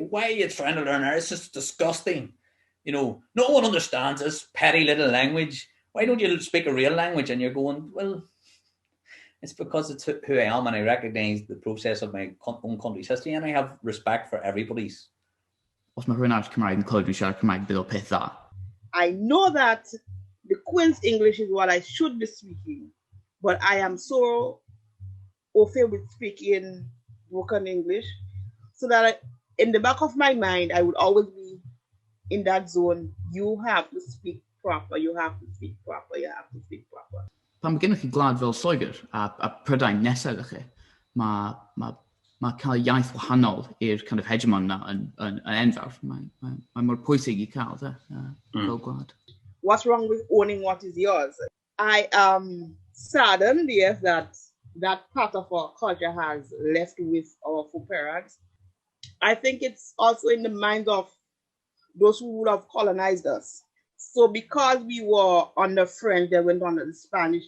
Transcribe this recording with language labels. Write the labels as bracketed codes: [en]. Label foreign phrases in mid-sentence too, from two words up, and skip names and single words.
[en] Why are you trying to learn it? It's just disgusting. No one understands this petty little language. Why don't you speak a real language? And you're going, well, it's because it's who I am, and I recognize the process of my own country's history, and I have respect for everybody's. [cy] Os mae rhywun arall Cymraeg yn clywed yn siarad Cymraeg bydd o peth dda. [en] I know that the Queen's English is what I should be speaking, but I am so [fr] au fait [en] with speaking broken English, so that in the back of my mind, I would always be in that zone. You have to speak proper, you have to speak proper, you have to speak proper. [cy] Pan mae gennych chi gwlad fel Lloegr a Prydain nesaf ydych chi, mae cael iaith wahanol i'r [en] kind of hegemon [cy] na yn enfawr. Mae mor pwysig I cael, fel gwlad. [en] What's wrong with owning what is yours? I am saddened, yes, that part of our culture has left with our foreparents. I think it's also in the minds of those who would have colonized us. So because we were under French, they went under the Spanish.